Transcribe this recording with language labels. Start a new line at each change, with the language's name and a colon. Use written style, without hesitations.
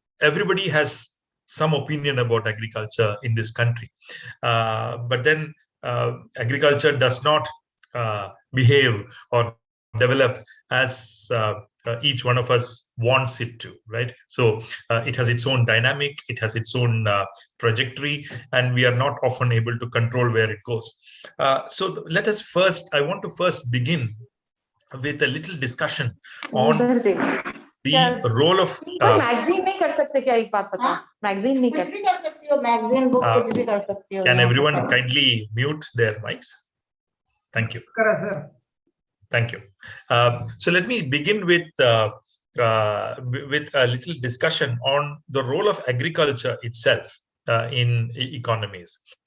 English: Everybody has some opinion about agriculture in this country, but then agriculture does not behave or develop as each one of us wants it to, right? So it has its own dynamic, it has its own trajectory, and we are not often able to control where it goes. So I want to first begin with a little discussion on the role of
Hindi: magazine नहीं कर सकते क्या? एक बात बता, magazine नहीं कर सकती हो, मैगजीन बुक कुछ भी कर सकती हो।
English: Can everyone kindly mute their mics? Thank you. Thank you. So let me begin with a little discussion on the role of agriculture itself in economies.